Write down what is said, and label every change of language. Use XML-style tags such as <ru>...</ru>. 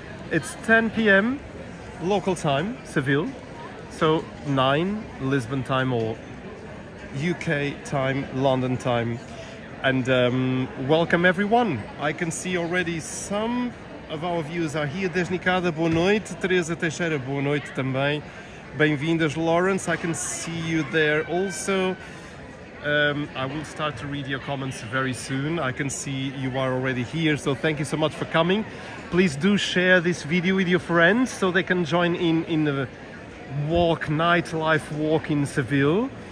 <en>It's 10 p.m. local time, Seville, so 9 Lisbon time or UK time, London time. And welcome everyone. I can see already some of our viewers are here.</en> <pt>Desnicada, boa noite. Teresa Teixeira, boa noite também.</pt> <en>Bem-vindas, Lawrence. I can see you there also. I will start to read your comments very soon. I can see you are already here, so thank you so much for coming. Please do share this video with your friends so they can join in the nightlife walk in Seville.</en>